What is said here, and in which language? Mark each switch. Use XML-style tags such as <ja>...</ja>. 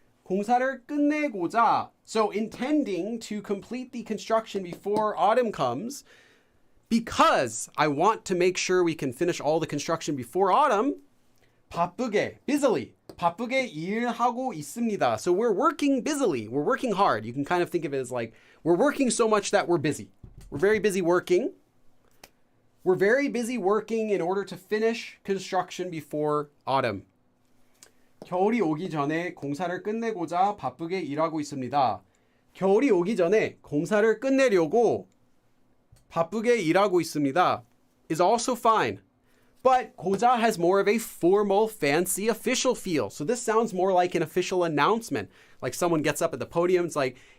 <ko>공사를 끝내고자.</ko> <en>So intending to complete the construction before autumn comes, because I want to make sure we can finish all the construction before autumn, 바쁘게, busily,</en> <ko>바쁘게 일하고 있습니다.</ko> <en>So we're working busily. We're working hard. You can kind of think of it as like, we're working so much that we're busy. We're very busy working. We're very busy working in order to finish construction before autumn.</en> <ko>겨울이 오기 전에 공사를 끝내고자 바쁘게 일하고 있습니다. 겨울이 오기 전에 공사를 끝내려고 바쁘게 일하고 있습니다</ko> <en>is also fine. But 고자 has more of a formal, fancy, official feel. So this sounds more like an official announcement. Like someone gets up at the podium, it's like,</en>